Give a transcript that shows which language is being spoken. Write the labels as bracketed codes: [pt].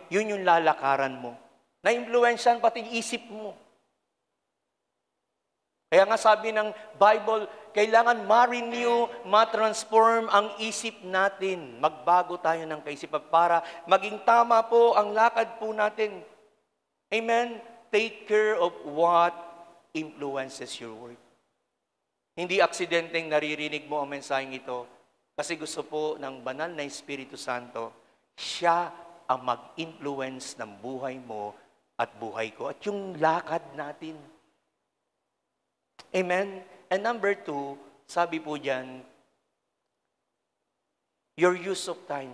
[tl] Yun yung lalakaran mo. Na-influensyan pati isip mo. Kaya nga sabi ng Bible, kailangan ma-renew, ma-transform ang isip natin. Magbago tayo ng kaisipan para maging tama po ang lakad po natin. Amen? [en] Take care of what influences your work. [tl] Hindi aksidenteng naririnig mo ang mensaheng ito kasi gusto po ng banal na Espiritu Santo, siya ang mag-influence ng buhay mo at buhay ko at yung lakad natin. [en] Amen? And number 2, [tl] sabi po dyan, [en] your use of time.